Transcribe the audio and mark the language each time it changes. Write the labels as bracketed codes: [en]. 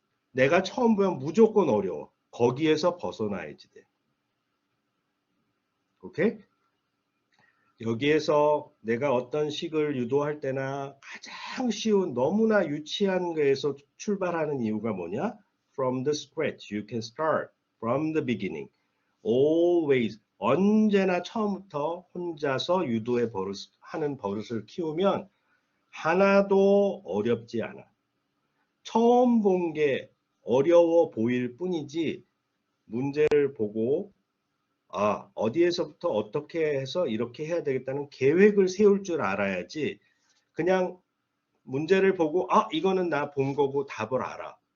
[ko] 내가 처음 보면 무조건 어려워. 거기에서 벗어나야지 돼. 오케이? 여기에서 내가 어떤 식을 유도할 때나 가장 쉬운 너무나 유치한 거에서 출발하는 이유가 뭐냐? [en] From the scratch, you can start from the beginning. [ko] Always, 언제나 처음부터 혼자서 하는 버릇을 키우면 하나도 어렵지 않아. 처음 본 게 어려워 보일 뿐이지 문제를 보고 어디에서부터 어떻게 해서 이렇게 해야 되겠다는 계획을 세울 줄 알아야지 그냥 문제를 보고 이거는 나 본 거고 답을 알아.